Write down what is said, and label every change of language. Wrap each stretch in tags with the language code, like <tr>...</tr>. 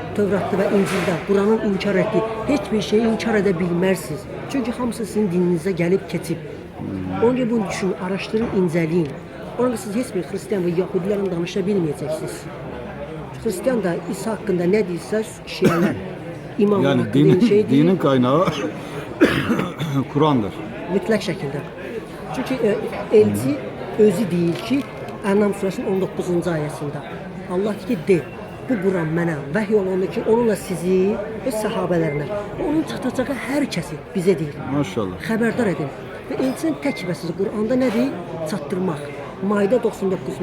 <az>Tövratda və İncildə Quranın inkar etdiyi heç bir şeyi inkar edə bilmərsiniz. Çünki hamısı sizin dininizə gəlib keçib. Onun görə bunu düşünün, araşdırın, incələyin. Ona görə siz heç bir xristian və yahudilərlə danışa bilməyəcəksiniz. Xristian da İsa haqqında nə deyirsə, şiələr, imamlar Yani haqqında şey deyir.</az> <tr>dinin kaynağı Kur'an'dır.</tr> <az>Mütləq şəkildə. Çünki elçi özü deyir ki, Ənam surəsinin 19-cu ayəsində Allah deyir ki, de, bu Quran mənə vəhy olundu ki, onunla sizi və səhabələrinə, onun çatacağı hər kəsi bizə deyir. Maşallah. Xəbərdar edin. Və elçinin tək vəzifəsi Quranda nədir? Çatdırmaq. Maide 99.</az>